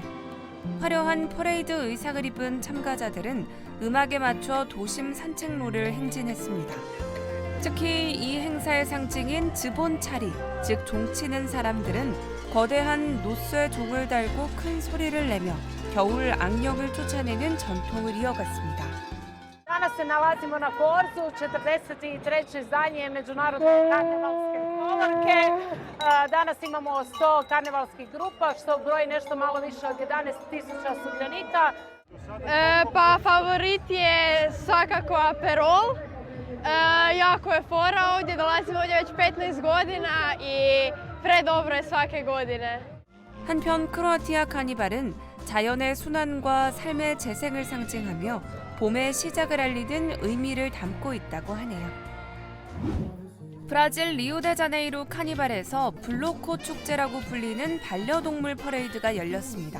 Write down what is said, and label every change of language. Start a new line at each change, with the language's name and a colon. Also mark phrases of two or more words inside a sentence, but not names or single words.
Korean: 화려한 퍼레이드 의상을 입은 참가자들은 음악에 맞춰 도심 산책로를 행진했습니다. 특히 이 행사의 상징인 즈본차리, 즉 종치는 사람들은 거대한 노쇠 종을 달고 큰 소리를 내며 겨울 악령을 쫓아내는 전통을 이어갔습니다.
Croatian: Danas se nalazimo na Korzu, 43. izdanje Međunarodne karnevalske povorke. Danas imamo 100 karnevalskih grupa, što broji nešto malo više od 11.000 sudionika. Pa favorit je svakako Aperol. Jako je fora ovdje, dolazimo ovdje već 15 godina i predobro je svake godine.
Korean: 한편 크로아티아 카니발은 자연의 순환과 삶의 재생을 상징하며 봄의 시작을 알리는 의미를 담고 있다고 하네요. 브라질 리오데자네이루 카니발에서 블로코 축제라고 불리는 반려동물 퍼레이드가 열렸습니다.